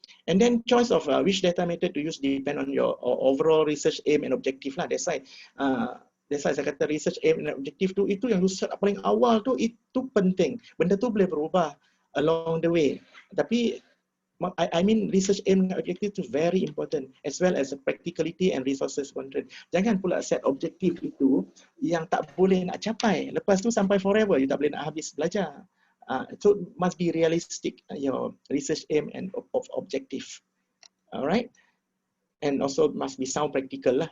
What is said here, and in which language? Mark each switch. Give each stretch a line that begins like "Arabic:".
English: And then choice of which data method to use depend on your overall research aim and objective lah.
Malay: That's why saya kata research aim and objective tu, itu yang research paling awal tu, itu penting. Benda tu boleh berubah
English: along the way.
Malay: Tapi
English: research aim and objective tu very important, as well as practicality and resources constraint.
Malay: Jangan pula set objektif itu yang tak boleh nak capai. Lepas tu sampai forever, you tak boleh nak habis belajar.
English: So must be realistic, your research aim and objective. Alright, and also must be sound practical lah.